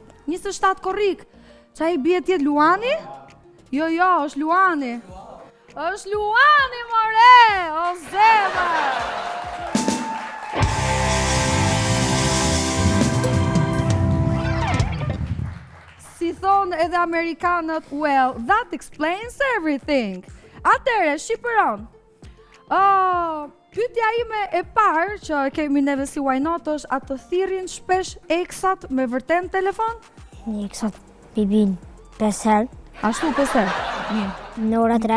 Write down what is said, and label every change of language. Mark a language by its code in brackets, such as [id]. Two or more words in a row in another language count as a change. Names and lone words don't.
[sq] 27 korrik. Qa i bje tjetë Luani? Jo, është Luani. është Luani, more! O zemër! Si thonë edhe Amerikanët, [en] well, that explains everything. [sq] Atëre, Shqipëron. Pyetja ime e parë që kemi neve si Why Not është, a të thirrin shpesh eksat me vërtet në telefon? Një kësat bibin 5 herë, Ashtu 5 herë. Mirë. në ora 3,